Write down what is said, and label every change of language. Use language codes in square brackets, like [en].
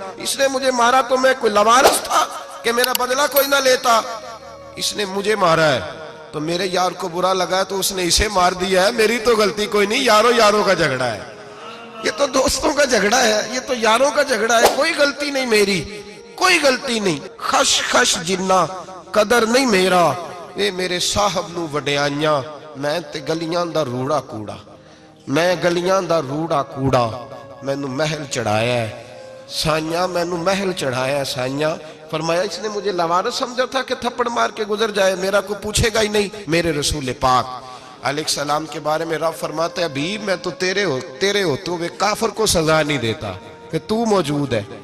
[ur] اس نے مجھے مارا تو میں کوئی لاوارث تھا کہ میرا بدلہ کوئی نہ لیتا. اس نے مجھے مارا ہے تو میرے یار کو برا لگا تو اس نے اسے مار دیا ہے، میری تو غلطی کوئی نہیں. یاروں کا جھگڑا ہے، یہ تو دوستوں کا جھگڑا ہے، یہ تو یاروں کا جھگڑا ہے، کوئی غلطی نہیں میری، کوئی غلطی نہیں. [pa] خش خش جنہ قدر نہیں میرا، اے میرے صاحب نو وڈیاں، میں تے گلیاں دا روڑا کوڑا، میں گلیاں دا روڑا کوڑا. میں نو محل چڑھایا ہے سائیاں، میں نو محل چڑھایا ہے سائیاں. [ur] فرمایا اس نے مجھے لوارث سمجھا تھا کہ تھپڑ مار کے گزر جائے، میرا کو پوچھے گا ہی نہیں. میرے رسول پاک علیہ السلام کے بارے میں رب فرماتا ہے ابھی میں تو تیرے ہوتے ہوئے کافر کو سزا نہیں دیتا کہ تو موجود ہے.